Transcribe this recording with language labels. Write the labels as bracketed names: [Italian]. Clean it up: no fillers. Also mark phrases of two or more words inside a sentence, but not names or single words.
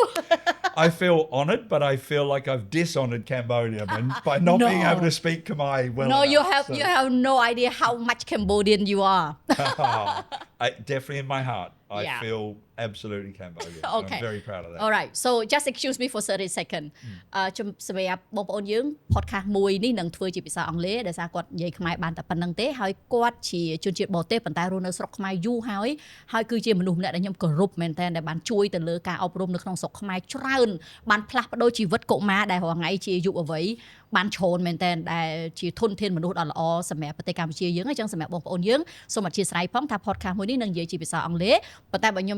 [English] I feel honoured, but I feel like I've dishonored Cambodia by not being able to speak Khmer well enough. You have no idea how much Cambodian you are. Definitely in my heart. I feel absolutely Cambodian. Okay. I'm very proud of that. Alright so just excuse me for 30 second [Khmer] សម្រាប់បងប្អូនយើង podcast មួយនេះនឹងធ្វើជាភាសាអង់គ្លេសដោយសារគាត់និយាយខ្មែរបានតែប៉ុណ្្នឹងទេហើយគាត់ជាជនជាតិបរទេសប៉ុន្តែរស់នៅស្រុកខ្មែរយូរហើយគឺជាមនុស្សម្នាក់ដែលខ្ញុំគោរពមែនតើដែលបានជួយទៅលើការអប់រំនៅក្នុងស្រុកខ្មែរច្រើន បានផ្លាស់ប្ដូរជីវិតកុមារដែលរាល់ថ្ងៃជាយុវវ័យបានច្រើនមែនតើដែលជាធនធានមនុស្សដ៏ល្អសម្រាប់ប្រទេសកម្ពុជាយើងអញ្ចឹងសម្រាប់បងប្អូនយើងសូមអធិស្ឋានផងថា podcast មួយនេះនឹងនិយាយជាភាសាអង់គ្លេសប៉ុន្តែបើខ្ញុំ